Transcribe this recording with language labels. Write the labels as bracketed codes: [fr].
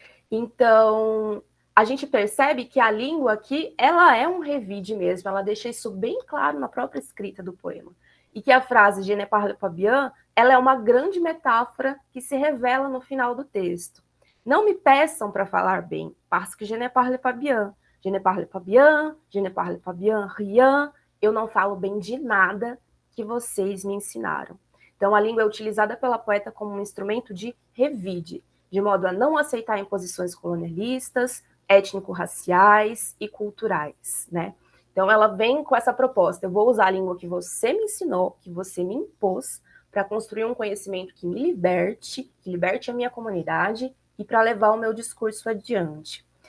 [pt] Então, a gente percebe que a língua aqui, ela é um revide mesmo, ela deixa isso bem claro na própria escrita do poema. E que a frase "Je ne parle pas bien", ela é uma grande metáfora que se revela no final do texto. [fr] Não me peçam para falar bem, parce que je ne parle pas bien. Je ne parle pas bien, je ne parle pas bien, rien. [pt] Eu não falo bem de nada que vocês me ensinaram. Então, a língua é utilizada pela poeta como um instrumento de revide, de modo a não aceitar imposições colonialistas, étnico-raciais e culturais, né? Então, ela vem com essa proposta: eu vou usar a língua que você me ensinou, que você me impôs, para construir um conhecimento que me liberte, que liberte a minha comunidade e para levar o meu discurso adiante.